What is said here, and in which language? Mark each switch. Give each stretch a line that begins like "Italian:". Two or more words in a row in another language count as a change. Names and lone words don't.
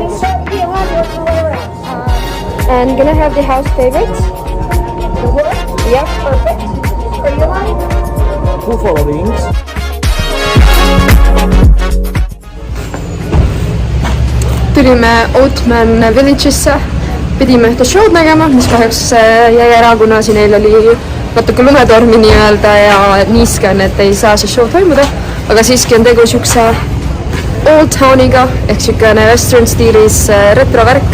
Estonian: Mida küsida?
English: And can I have the house favorites? Yep, perfect. For you line? Buffalo wings.
Estonian: Tulime Oatman Village'isse, pidime ühte show'd nägema, mis kahjuks jäi ära, kuna siin neil oli natuke lumetormi nii-öelda ja niiske on, et ei saa see show toimuda, aga siiski on tegu siukse Old Towniga ehk siukene western stiilis retrovärk.